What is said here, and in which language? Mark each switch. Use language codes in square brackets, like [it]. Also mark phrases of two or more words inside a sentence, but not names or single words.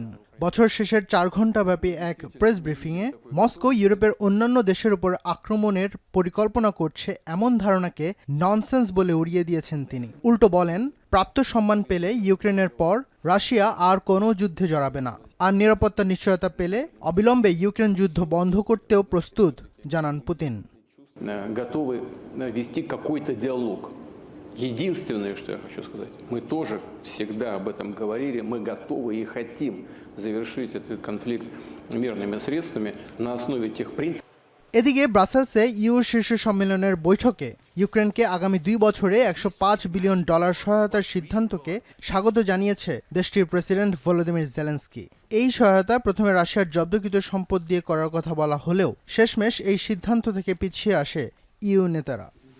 [bn] বছর শেষের 4 ঘণ্টাব্যাপী এক প্রেস ব্রিফিংয়ে মস্কো ইউরোপের অন্যান্য দেশের উপর আক্রমণের পরিকল্পনা করছে এমন ধারণাকে ননসেন্স বলে উড়িয়ে দিয়েছেন তিনি। উল্টো বলেন, প্রাপ্ত সম্মান পেলে ইউক্রেনের পর রাশিয়া আর কোনো যুদ্ধে জড়াবে না, আর নিরাপত্তা নিশ্চয়তা পেলে অবিলম্বে ইউক্রেন যুদ্ধ বন্ধ করতেও প্রস্তুত, জানান পুতিন। [ru] Готовы вести какой-то диалог. Единственное, что я хочу сказать, мы тоже всегда об этом говорили, мы готовы и хотим завершить этот конфликт мирными средствами на основе тех принципов. [bn] এদিকে ব্রাসেলসে ইউ শীর্ষ সম্মেলনের বৈঠকে ইউক্রেনকে আগামী 2 বছরে $105 বিলিয়ন সহায়তার সিদ্ধান্তকে স্বাগত জানিয়েছে দেশটির প্রেসিডেন্ট ভলোদিমির জেলেনস্কি। এই সহায়তা প্রথমে রাশিয়ার জব্দকৃত সম্পদ দিয়ে করার কথা বলা হলেও শেষমেশ এই সিদ্ধান্ত থেকে পিছিয়ে আসে ইউ নেতারা।